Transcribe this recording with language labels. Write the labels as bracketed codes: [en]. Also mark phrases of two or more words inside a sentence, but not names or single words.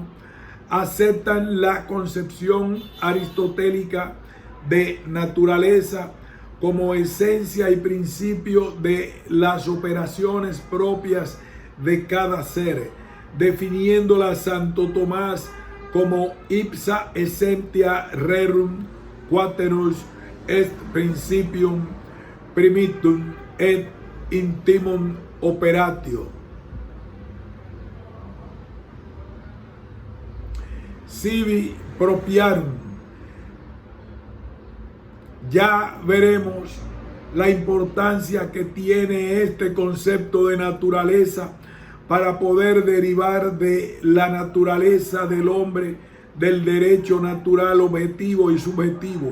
[es] aceptan la concepción aristotélica de naturaleza como esencia y principio de las operaciones propias de cada ser, definiéndola Santo Tomás como [la] ipsa essentia rerum quaterus est principium primitum et intimum operatio. Sibi propiarum. [es] Ya veremos la importancia que tiene este concepto de naturaleza para poder derivar de la naturaleza del hombre del derecho natural objetivo y subjetivo.